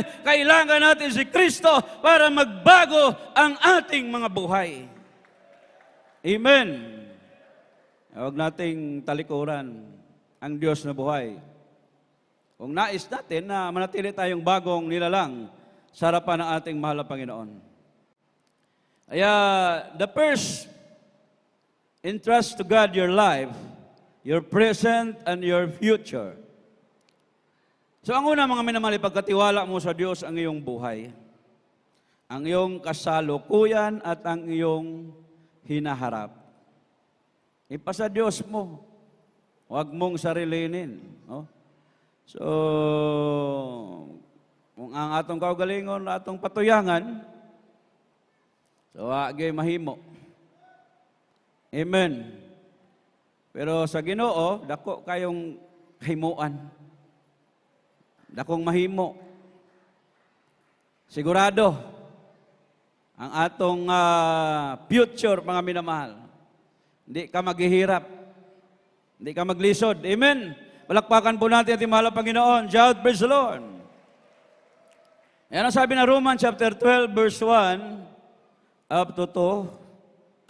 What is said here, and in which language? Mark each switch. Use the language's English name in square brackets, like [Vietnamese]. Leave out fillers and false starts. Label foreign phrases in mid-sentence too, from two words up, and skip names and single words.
[Filipino] Kailangan natin si Kristo para magbago ang ating mga buhay. Amen. Huwag nating talikuran ang Diyos na buhay. Kung nais natin na manatili tayong bagong nilalang sa harapan ng ating mahal na Panginoon. Kaya, [English] the first, entrust to God your life, your present, and your future. [Filipino] So, ang una mga minamahal, ipagkatiwala mo sa Diyos ang iyong buhay, ang iyong kasalukuyan at ang iyong hinaharap. Ipasa Diyos mo. Huwag mong sarilinin. No? So, [Cebuano] kung ang atong kaugalingon, atong patuyangan, so agay mahimo. Amen. Pero sa Ginoo, dako kayong himuan. Dakong mahimo. Sigurado, ang atong future, [Filipino] mga minamahal, hindi ka maghihirap. Hindi ka maglisod. Amen. Palakpakan po natin ating mahal na Panginoon. [English] Shout, praise the Lord. [Filipino] Yan ang sabi na Romans chapter 12, verse 1 up to 2.